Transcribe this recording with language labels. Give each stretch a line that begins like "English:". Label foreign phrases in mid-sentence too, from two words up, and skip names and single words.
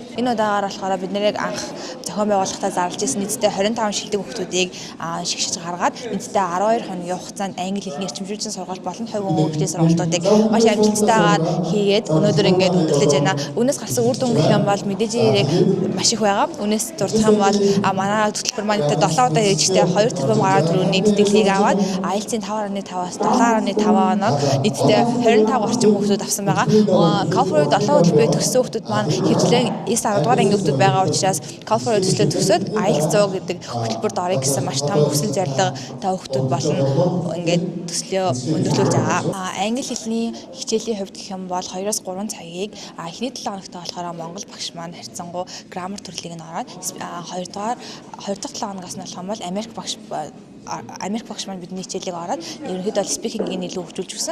Mongolian: Энэ удаагаар болохоор бид нэрийг анх зохион байгуулалтаа зарлаж ирсэн нийтдээ 25 шилдэг хүүхдүүдийг шигшиж гаргаад нийтдээ 12 хоногийн хугацаанд англи хэлний эрчимжүүлсэн сургалт болон хувь хүн хөгжлийн сургалтуудыг маш амжилттайгаар хийгээд өнөөдөр ингээд өндөрлөж байна. Үнээс гарсан үр дүн гэх юм бол мэдээж маш их байгаа. Үнээс дурдах юм бол манай хөтөлбөр маань 7 удаа ээжтэй 2 тэрбум гаруй төгрөгийн тэтгэлгийг аваад IELTS-ийн 5.5-аас 7.5 оног нийтдээ 25 орчим хүүхдүүд авсан байгаа. Call-for-д 7 хөтөлбөрийг төгссөн хүүхдүүд маань хэвчлэн 9-10 дугаар ангийн хүүхдүүд байгаа учраас Call-for-д төслөө төгсөөд IELTS 100 гэдэг хөтөлбөрт орё гэсэн маш том хүсэл зорилго та хүүхдүүд болон ингээд төслөө өндөрлүүлж байгаа. Англи хэлний хичээлийн хувьд гэх юм бол 2-3 цагийг эхний 7 хоногт болохоор Монгол багш маань харьцангуй граммар төрлийг нь ороод 2 дахь 7 хоногоос нь болох юм бол Америк багш маань бидний хичээлийг ороод ерөнхийдөө спикингийг илүү хөгжүүлж өгсөн.